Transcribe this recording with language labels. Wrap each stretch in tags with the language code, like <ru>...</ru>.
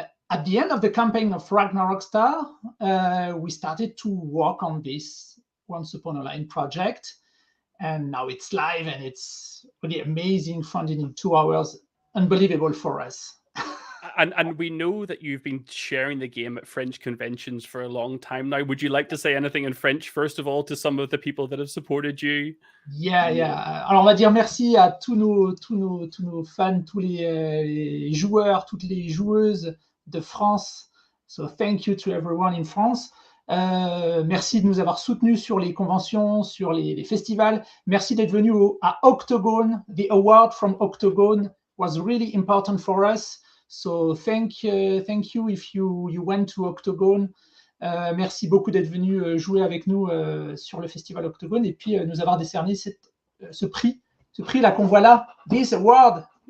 <en>At the end of the campaign of Ragnarok Star, we started to work on this Once Upon a Line project, and now it's live, and it's really amazing, funded in 2 hours, unbelievable for us. And we know that you've been sharing the game at French conventions for a long time now. Would you like to say anything in French, first of all, to some of the people that have supported you? Yeah.</en> <fr>Alors, on va dire merci à tous nos fans, tous les joueurs, toutes les joueuses de France.</fr> <en>So thank you to everyone in France.</en> <fr>Merci de nous avoir soutenus sur les conventions, sur les festivals. Merci d'être venu à Octogone.</fr> <en>The award from Octogone was really important for us. So thank you if you went to Octogone.</en> <fr>Merci beaucoup d'être venu jouer avec nous sur le festival Octogone et puis nous avoir décerné ce prix là qu'on voit là,</fr> <en>this award.</en>